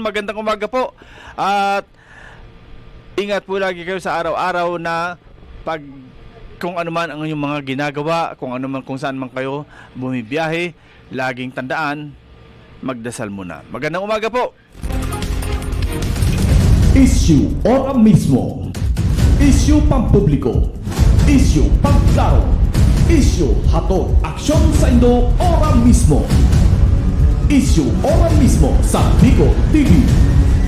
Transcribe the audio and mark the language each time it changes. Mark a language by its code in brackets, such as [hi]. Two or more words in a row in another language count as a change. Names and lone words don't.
[tl] Magandang umaga po at ingat po lagi kayo sa araw-araw na kung ano man ang inyong mga ginagawa, kung saan man kayo bumibiyahe, laging tandaan, magdasal muna. Magandang umaga po. Issue Ora mismo. Issue pampubliko. Issue pangklaro. [bik] Issue hatod aksyon sa Indo Ora mismo. [tl] Issue Ora mismo sa Bicol TV.